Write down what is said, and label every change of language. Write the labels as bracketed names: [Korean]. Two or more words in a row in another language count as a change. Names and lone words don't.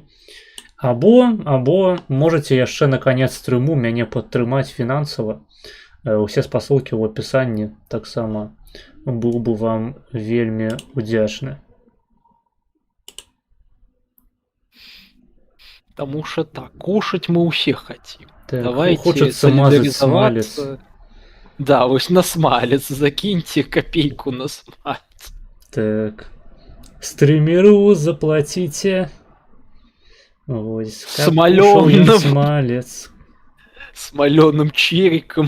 [Belarusian] Або можете яшчэ на канец стрыму мяне падтрымаць фінансава. Усе спасылкі ў апісанні таксама быў бы вам вельмі удзячны. [Russian] Потому что так, кушать мы у всех хотим. Так, Давайте хочется мазать смалец. солидаризоваться. Да, вот на смалец. Закиньте копейку на смалец. Так. Стримеру заплатите. Ой, Смолёным. смалец. Смоленым чериком.